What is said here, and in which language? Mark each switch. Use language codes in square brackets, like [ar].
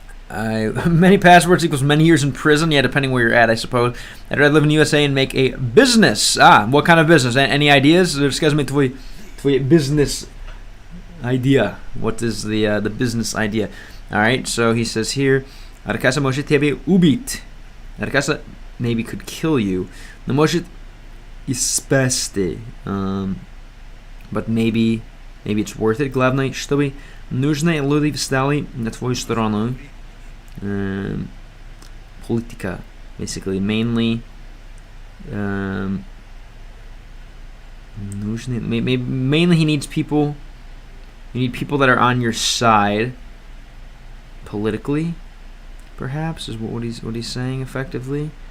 [en] Many passports equals many years in prison. Yeah, depending where you're at, I suppose. I'd rather live in the USA and make a business. What kind of business? Any ideas? [ru] Расскажи мне твой [en] business idea. What is the business idea? All right. So he says here, Arkasa [ru] может тебе убить. [en] Arkasa maybe could kill you. [ru] Но может и спасти. [en] But maybe it's worth it. [ru] Главное, чтобы нужные люди встали на твою сторону. [en] Politica, basically, mainly. Mainly, he needs people. You need people that are on your side, politically. Perhaps is what he's saying effectively.